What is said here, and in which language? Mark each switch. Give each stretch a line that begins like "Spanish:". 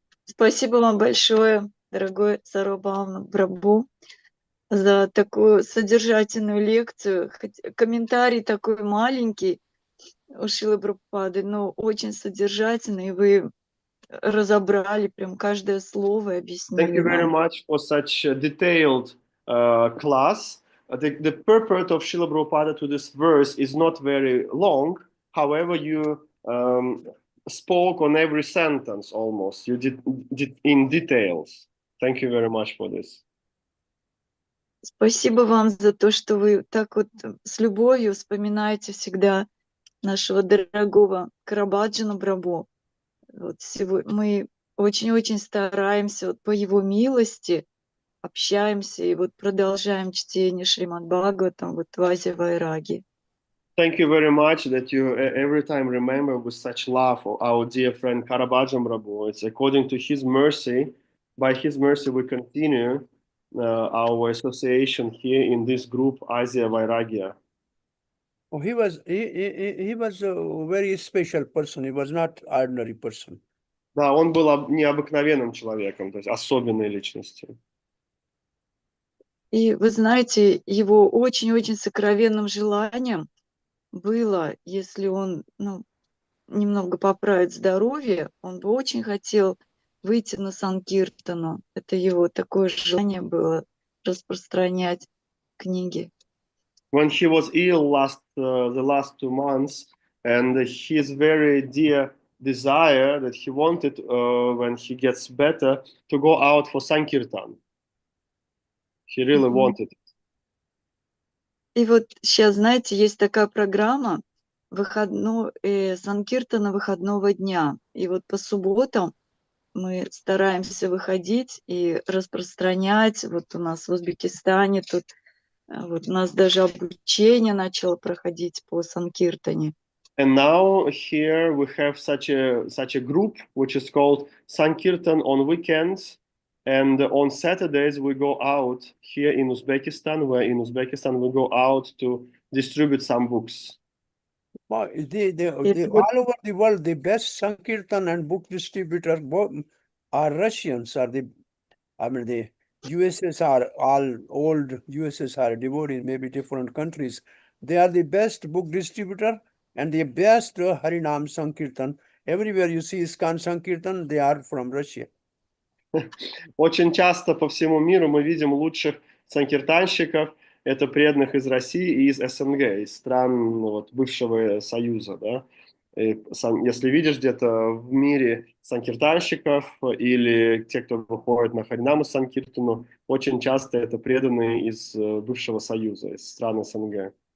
Russian: Спасибо вам большое, дорогой Сарвабхаума Прабху, за такую содержательную лекцию. Комментарий такой маленький у Шрилы Прабхупады, но очень содержательный. Вы разобрали прям каждое слово и объяснили
English: Thank you very
Russian: нам.
English: much for such a detailed class. The purport of Srila Prabhupada to this verse is not very long. However, you spoke on every sentence almost. You did in details. Thank you very much for this.
Russian: Спасибо вам за то, что вы так вот с любовью вспоминаете всегда нашего дорогого Карабаджана Прабху. Вот мы очень-очень стараемся вот по его милости, общаемся и вот продолжаем чтение Шримад Бхагаватам вот в Азе Вайраги.
English: Thank you very much that you every time remember with such love for our dear friend Karabhajan Prabhu. It's according to his mercy. By his mercy, we continue our association here in this group, Asia Vairagya. Oh, he was a very special person. He was not ordinary person.
Russian: Да, он был необыкновенным человеком, то есть особенной личностью. И вы знаете, его очень-очень сокровенным желанием было, если он немного поправит здоровье, он бы очень хотел выйти на Санкиртану. Это его такое желание было распространять книги.
English: When he was ill the last 2 months, and his very dear desire that he wanted when he gets better to go out for Sankirtan. He really wanted it.
Russian: И вот сейчас, знаете, есть такая программа Санкиртана выходного дня. И вот по субботам мы стараемся выходить и распространять. Вот у нас в Узбекистане тут Вот у нас даже обучение начало проходить по Санкиртане.
English: And now here we have such a group which is called Sankirtan on weekends, and on Saturdays we go out here in Uzbekistan, where in Uzbekistan we go out to distribute some books. All
Russian: вот
English: over the world, the best Sankirtan and book distributor are Russians. The USSR, all old USSR devotees, maybe different countries. They are the best book distributor and the best Harinam Sankirtan. Everywhere you see ISKCON Sankirtan, they are from Russia.
Russian: Очень часто по всему миру мы видим лучших санкиртанщиков, это преданных из России и из СНГ, из стран вот, бывшего Союза. Да? Если видишь где-то в мире санкиртанщиков или те, кто выходит на Харинаму Санкиртану, очень часто это преданные из бывшего Союза, из стран СНГ.